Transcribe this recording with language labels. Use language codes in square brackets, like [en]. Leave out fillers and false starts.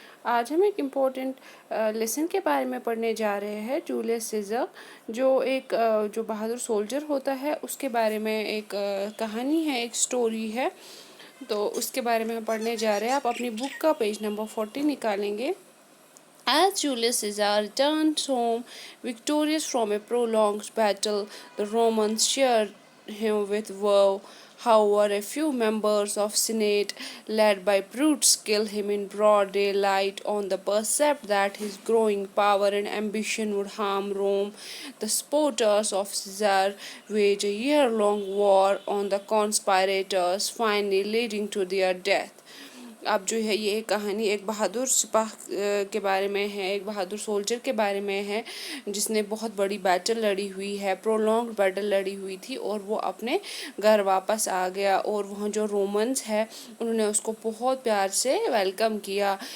[hi] आज हम एक इम्पोर्टेंट लेसन के बारे में पढ़ने जा रहे हैं। जूलियस सीज़र जो बहादुर सोल्जर होता है उसके बारे में एक कहानी है, एक स्टोरी है। तो उसके बारे में हम पढ़ने जा रहे हैं। आप अपनी बुक का पेज नंबर 40 निकालेंगे। [en] As Julius Caesar returned home victorious from a prolonged battle, the Romans cheered him with woe. However, a few members of Senate, led by Brutus, killed him in broad daylight on the percept that his growing power and ambition would harm Rome. The supporters of Caesar waged a year-long war on the conspirators, finally leading to their death. [hi] अब जो है ये कहानी एक बहादुर सिपाह के बारे में है, एक बहादुर सोल्जर के बारे में है जिसने बहुत बड़ी बैटल लड़ी हुई है, प्रोलॉन्ग्ड बैटल लड़ी हुई थी और वो अपने घर वापस आ गया। और वहाँ जो रोमन्स है उन्होंने उसको बहुत प्यार से वेलकम किया।